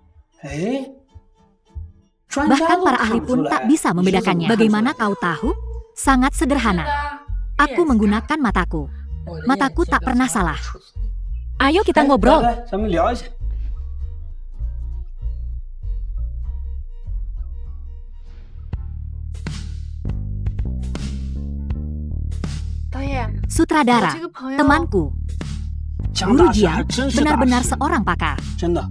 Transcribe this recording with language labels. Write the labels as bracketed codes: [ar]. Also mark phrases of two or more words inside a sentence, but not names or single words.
[id] Bahkan para ahli pun tak bisa membedakannya. Bagaimana kau tahu? Sangat sederhana. Aku menggunakan mataku. Mataku tak pernah salah. Ayo kita ngobrol. [zh] 来，咱们聊一下。 [id] Sutradara, temanku, Guru Jiang benar-benar seorang pakar. [zh] 真的。